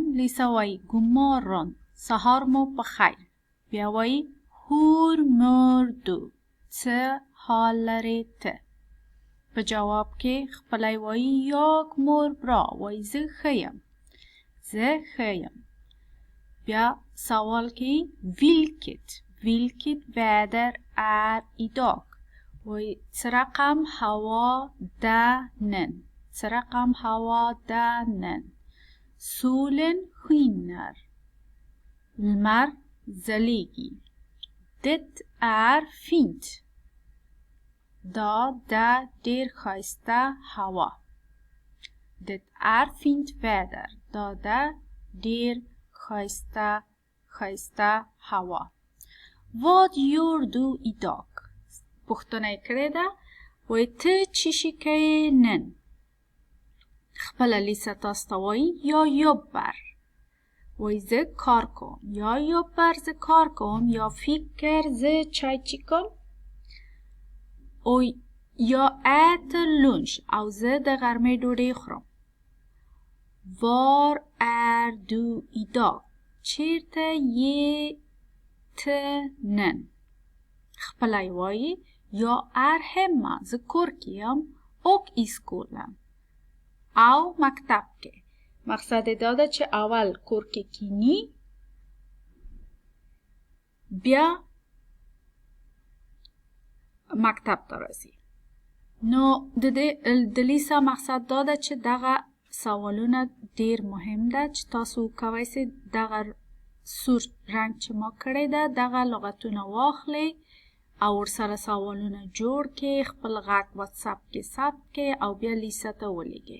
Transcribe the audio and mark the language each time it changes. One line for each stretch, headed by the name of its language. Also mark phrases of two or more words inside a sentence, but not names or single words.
Pashto: لیسا وایي ګومارون، سهار مو په خیر. بیا وایي
Swedish: hur mår du,
Pashto: څه حال لرې ته؟ په جواب کې خپلی وایي
Swedish: jag mår bra,
Pashto: وایي زه ښه یم، زه ښه یم. بیا سوال کې
Swedish: vilket väder är idag،
Pashto: وایي څه رقم هوا ده نن، څه رقم هوا ده نن.
Swedish: solen skiner،
Pashto: لمر ځلیږي.
Swedish: det är fint،
Pashto: دا ده ډیر ښایسته هوا.
Swedish: det är fint väder،
Pashto: دا ده ډیر ښایسته هوا.
Swedish: vad gör du idag،
Pashto: پوښتنه یې کړې ده، وایي ته څه شی کوې نن؟ خپله لیسا تاسو ته وایي
Swedish: jag jobbar,
Pashto: وایي زه کار کوم.
Swedish: jag jobbar
Pashto: زه کار کوم،
Swedish: jag fikar
Pashto: زه چای چیکم، او یا
Swedish: äter lunch
Pashto: او زه د غرمې ډوډۍ خورم.
Swedish: var är du idag،
Pashto: چیرته یې ته نن؟ خپلی وایي
Swedish: jag är hemma,
Pashto: زه کور کې یم،
Swedish: och i skolan
Pashto: او مکتب کې. مقصد دا ده چې اول کور کې کینی، بیا مکتب ته راځي. نو د لیسا مقصد دا ده چې دغه سوالونه ډیر مهم ده چې تاسو کولی سئ دغه سور رنګ چې ما کړی ده دغه لغتونه واخلئ او ورسره سوالونه جوړ کړئ، خپل غږ واتساپ کې ثبت کړئ او بیا لیسا ته ولیږئ.